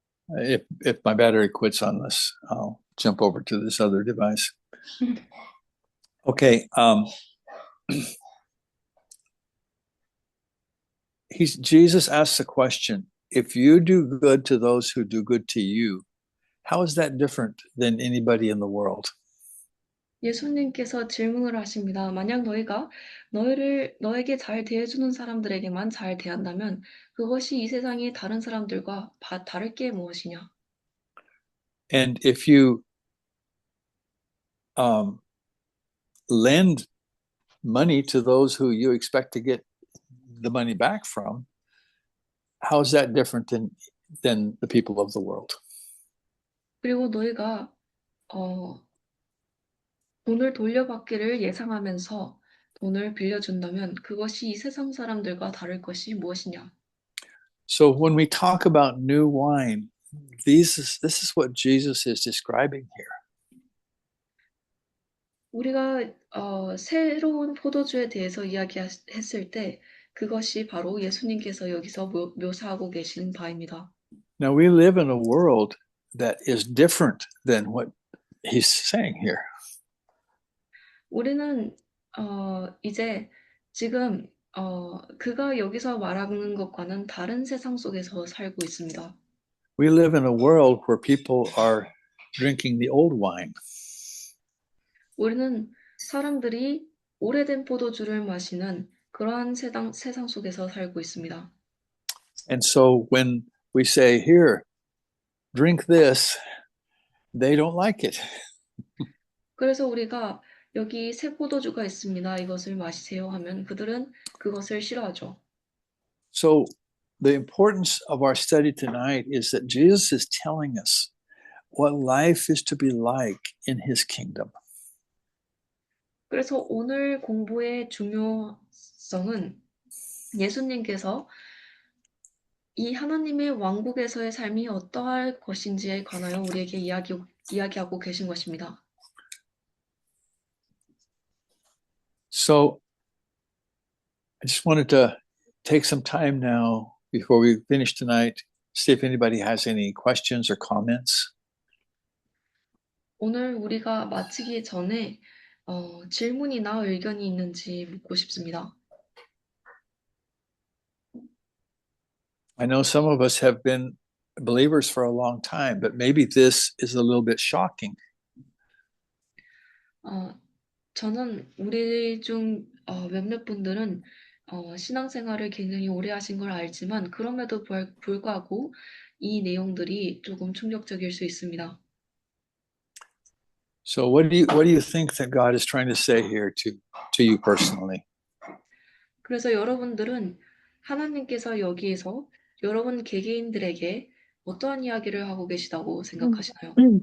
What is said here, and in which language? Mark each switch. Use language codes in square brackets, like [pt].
[en] If my battery quits on this, I'll jump over to this other device. Okay. Jesus asks a question. If you do good to those who do good to you, how is that different than anybody in the world? [ko] 예수님께서 질문을 하십니다. 만약 너희가 너에게 잘 대해주는 사람들에게만 잘 대한다면 그것이 이 세상의 다른 사람들과 다를 게 무엇이냐? [en] And if you lend money to those who you expect to get the money back from, how is that different than the people of the world? [ko] 그리고 너희가 돈을 돌려받기를 예상하면서 돈을 빌려준다면 그것이 이 세상 사람들과 다를 것이 무엇이냐? [en] So when we talk about new wine, this is what Jesus is describing here. [ko] 우리가 새로운 포도주에 대해서 이야기했을 때 그것이 바로 예수님께서 여기서 묘사하고 계신 바입니다. [en] Now we live in a world that is different than what he's saying here. [ko] 우리는 이제 지금 그가 여기서 말하는 것과는 다른 세상 속에서 살고 있습니다. [en] We live in a world where people are drinking the old wine. [ko] 우리는 사람들이 오래된 포도주를 마시는 그러한 세상 속에서 살고 있습니다. [en] And so when we say, here, drink this, they don't like it. [ko] 그래서 우리가 여기 새 포도주가 있습니다. 이것을 마시세요 하면 그들은 그것을 싫어하죠. [en] So the importance of our study tonight is that Jesus is telling us what life is to be like in his kingdom. [ko] 그래서 오늘 공부의 중요성은 예수님께서 이 하나님의 왕국에서의 삶이 어떠할 것인지에 관하여 우리에게 이야기하고 계신 것입니다. [en] So I just wanted to take some time now before we finish tonight, see if anybody has any questions or comments. [ko] 오늘 우리가 마치기 전에 질문이나 의견이 있는지 묻고 싶습니다. [en] I know some of us have been believers for a long time, but maybe this is a little bit shocking. [ko] 저는 우리 중 몇몇 분들은 신앙생활을 굉장히 오래 하신 걸 알지만 그럼에도 불구하고 이 내용들이 조금 충격적일 수 있습니다. [en] So what do you think that God is trying to say here to you personally? [ko] 그래서 여러분들은 하나님께서 여기에서 여러분 개개인들에게 어떠한 이야기를 하고 계시다고 생각하시나요?